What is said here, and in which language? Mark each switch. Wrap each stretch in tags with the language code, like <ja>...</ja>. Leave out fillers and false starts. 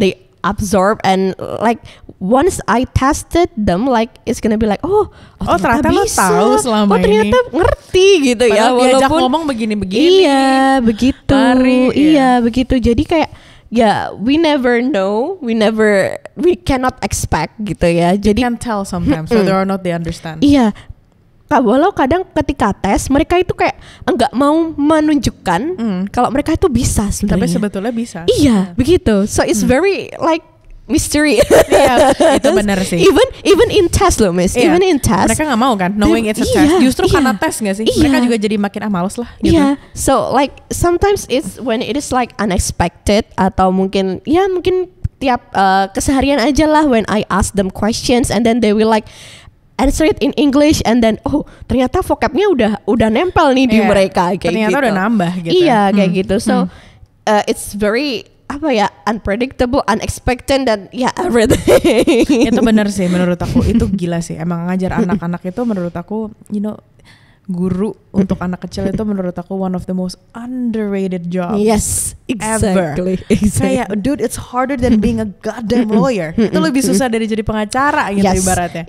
<en>They absorb, and like once I tested them, like it's gonna be like</en> <id>ternyata bisa, lo tahu selama ternyata ini. Ngerti gitu. Padahal ya, diajak ngomong begini-begini. Iya begitu. Begitu. Jadi kayak</id> <en>we never know, we cannot expect</en> <id>gitu ya. Jadi</id> <en>can tell sometimes whether or not they understand.</en> <id>Iya. Walau kadang ketika tes mereka itu kayak enggak mau menunjukkan kalau mereka itu bisa sebenarnya. Tapi sebetulnya bisa. Iya, begitu.</id> <en>So it's very like mystery.</en> <id>Iya, itu benar sih.</id> <en>Even in test loh, Miss. Even in test.</en> <id>Mereka nggak mau kan,</id> <en>knowing it's a test.</en> <id>Justru karena tes nggak sih? Mereka juga jadi makin males lah. Gitu.</id> <en>Iya. So like sometimes it's when it is like unexpected,</en> <id>atau mungkin tiap keseharian aja lah,</id> <en>when I ask them questions and then they will like answer it in English, and then</en> <id>ternyata vocabnya udah nempel nih di mereka kayak ternyata gitu. Udah nambah gitu. Iya kayak gitu.</id> <en>So it's very unpredictable, unexpected, dan everything.</en> <id>Itu benar sih menurut aku, itu gila sih. Emang ngajar anak-anak itu menurut aku, guru untuk anak kecil itu menurut aku</id> <en>one of the most underrated jobs. Yes, exactly. Kayak, dude, it's harder than being a goddamn lawyer.</en> <id>Itu lebih susah dari jadi pengacara gitu ibaratnya.</id>